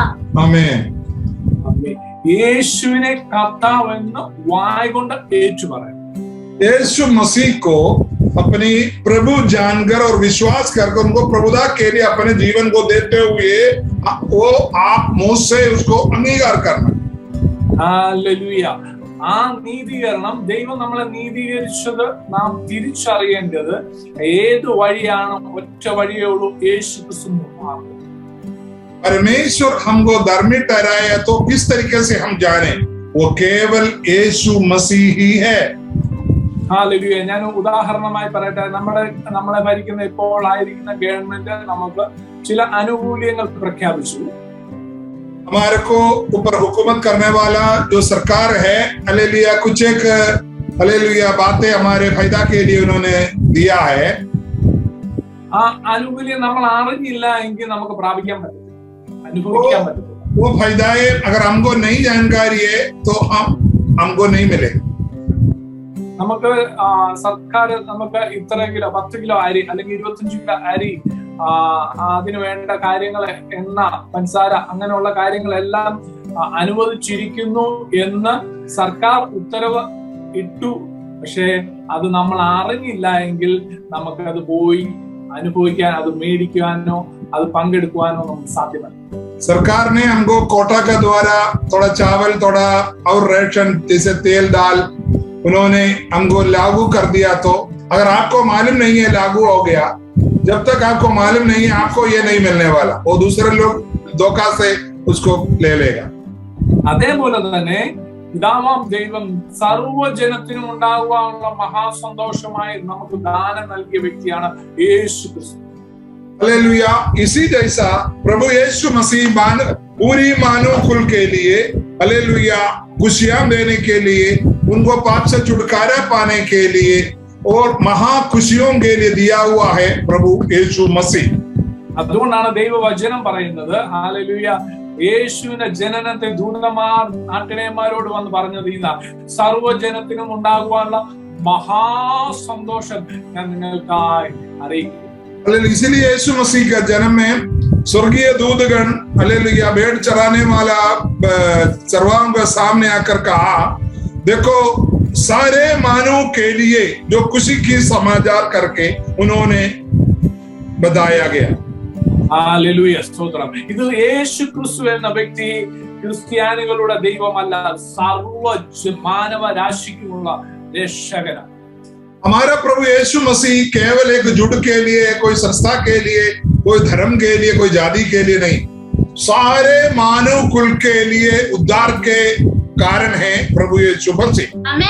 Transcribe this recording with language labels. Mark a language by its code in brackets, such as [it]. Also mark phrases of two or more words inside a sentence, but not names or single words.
[hi] आमीन. [ml] യേശുവിനെ കർത്താവ് എന്ന് വായ് കൊണ്ട് ഏറ്റുപറയും. [hi] यीशु मसीह को अपनी प्रभु जानकर और विश्वास करके उनको प्रभुता के लिए अपने जीवन को देते हुए वो आप मुंह से उसको अंगीकार करना. [ml] ഹല്ലേലൂയ. ആ നീതീകരണം, ദൈവം നമ്മളെ നീതീകരിച്ചത് നാം തിരിച്ചറിയേണ്ടത് ഏത് വഴിയാണ്? ഒറ്റ വഴിയേ ഉള്ളൂ, യേശു ക്രിസ്തു മാർഗ്ഗം. [hi] परमेश्वर हमको धर्मी ठहराया तो किस तरीके से हम जाने? वो केवल यीशु मसीह ही है. [ml] ഹല്ലേലൂയ. ഞാൻ ഉദാഹരണമായി പറയട്ടെ, നമ്മളെ ഭരിക്കുന്ന ഇപ്പോൾ ആയിരിക്കുന്ന ഗവൺമെന്റ് നമുക്ക് ചില ആനുകൂല്യങ്ങൾ പ്രഖ്യാപിച്ചു. [hi] हमारे को ऊपर हुकूमत करने वाला जो सरकार है, हालेलुया, कुछ एक हालेलुया बातें हमारे फायदा के लिए उन्होंने दिया है. [ml] ആ ആനുകൂല്യം നമ്മൾ അറിഞ്ഞില്ല എങ്കിൽ നമുക്ക് പ്രാപിക്കാൻ പറ്റില്ല, അനുഭവിക്കാൻ പറ്റില്ല. [hi] वो फायदाएं अगर हमको नहीं जानकारी है तो हमको नहीं मिले. [ml] നമുക്ക് സർക്കാർ നമുക്ക് ഇത്ര കിലോ 10 കിലോ അരി അല്ലെങ്കിൽ 25 കിലോ അരി, അതിന് വേണ്ട കാര്യങ്ങൾ, എണ്ണ, പഞ്ചസാര, അങ്ങനെയുള്ള കാര്യങ്ങളെല്ലാം അനുവദിച്ചിരിക്കുന്നു എന്ന് സർക്കാർ ഉത്തരവ് ഇട്ടു. പക്ഷെ അത് നമ്മൾ അറിഞ്ഞില്ല എങ്കിൽ നമുക്കത് പോയി അനുഭവിക്കാൻ, അത് മേടിക്കുവാനോ അത് പങ്കെടുക്കുവാനോ നമുക്ക് സാധ്യമല്ല. [hi] सरकार ने हमको कोटा के द्वारा थोड़ा चावल, थोड़ा और रेशन, जैसे तेल, दाल उन्होंने हमको लागू कर दिया. तो अगर आपको मालूम नहीं है लागू हो गया, जब तक आपको मालूम नहीं है आपको ये नहीं मिलने वाला, वो दूसरे लोग धोखा से उसको ले लेगा. [ml] അതേപോലെ തന്നെ പിതാവാം ദൈവം സർവ്വജനത്തിനും ഉണ്ടാകുവാനുള്ള മഹാസന്തോഷമായി നമുക്ക് ദാനം നൽകിയ വ്യക്തിയാണ് യേശു ക്രിസ്തു. [hi] हालेलुया. इसी जैसा प्रभु यीशु मसीह पूरी मानव कुल के लिए हालेलुया खुशियां देने के लिए, उनको पाप से छुटकारा पाने के लिए और महा खुशियों के लिए दिया हुआ है प्रभु यीशु मसीह. [ml] അതുകൊണ്ടാണ് ദൈവവചനം പറയുന്നത്, ഹല്ലേലൂയ, യേശുവിന്റെ ജനനത്തെ ദൂതന്മാർ നാട്ടിലേമാരോട് വന്ന് പറഞ്ഞത് ഇതാ, സർവ്വജനത്തിനും ഉണ്ടാകുവാനുള്ള മഹാസന്തോഷം ഞാൻ നിങ്ങൾക്കായി അറിയിക്കും. [hi] इसीलिए यीशु मसीह का जन्म में स्वर्गीय दूतगण हालेलुया भेड़ चराने वाला सर्वांग के सामने आकर कहा, देखो सारे मानव के लिए जो खुशी की समाचार करके उन्होंने बताया गया. [ml] ഹല്ലേലൂയ, സ്തോത്രം. ഇത് യേശു ക്രിസ്തു എന്ന വ്യക്തി ക്രിസ്ത്യാനികളുടെ ദൈവമല്ല, സർവ്വ മാനവ രാശിക്കുമുള്ള രക്ഷകനാണ്. [hi] हमारा प्रभु यीशु मसीह केवल एक जुड़ के लिए, कोई संस्था के लिए, कोई धर्म के लिए, कोई जाति के लिए नहीं, सारे मानव कुल के लिए उद्धार के कारण है प्रभु यीशु मसीह.